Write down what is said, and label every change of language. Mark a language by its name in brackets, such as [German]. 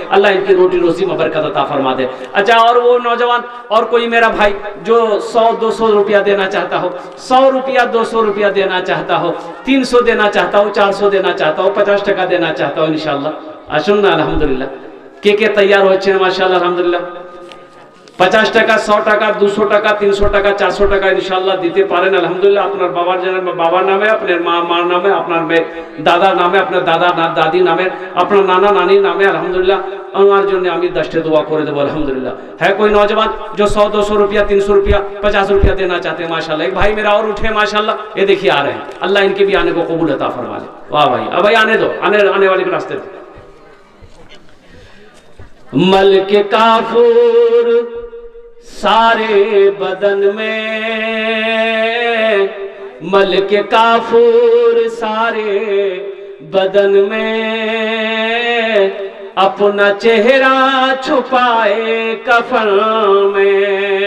[Hindi] अल्लाह इनकी रोटी रोजी में बरकत अता फरमा दे। अच्छा और वो नौजवान और कोई मेरा भाई जो 100-200 रुपया देना चाहता हो 100 रुपया 200 रुपया देना चाहता हो 300 देना चाहता हो 400 देना चाहता हो 50 টাকা देना चाहता हो इंशाल्लाह [Bangla] আসুন না [Hindi] अल्हम्दुलिल्लाह। [Bangla] के तैयार হচ্ছে माशाल्लाह अल्हम्दुलिल्लाह। 50 টাকা 100 টাকা 200 টাকা 300 টাকা 400 টাকা ইনশাআল্লাহ দিতে পারেন আলহামদুলিল্লাহ। আপনার বাবার নামে আপনার মার নামে আপনার দাদার নামে আপনার দাদা দাদি নামে আপনার নানা নানির নামে আলহামদুলিল্লাহ। আমার জন্য আমি 10 दुआ করে দেব अल्हम्दुलिल्लाह। [Hindi] है कोई नौजवान जो 100-200 रुपया 300 रुपया 50 रुपया देना चाहते हैं माशाल्लाह। एक भाई मेरा और उठे माशाल्लाह। ये देखिए आ रहे हैं। अल्लाह इनके भी आने को कबूल अता फरमा ले। वाह भाई अब भाई आने दो आने वाले के रास्ते पे। मल्क काफूर सारे बदन में मल्क काफूर सारे बदन में अपना चेहरा छुपाए कफन में।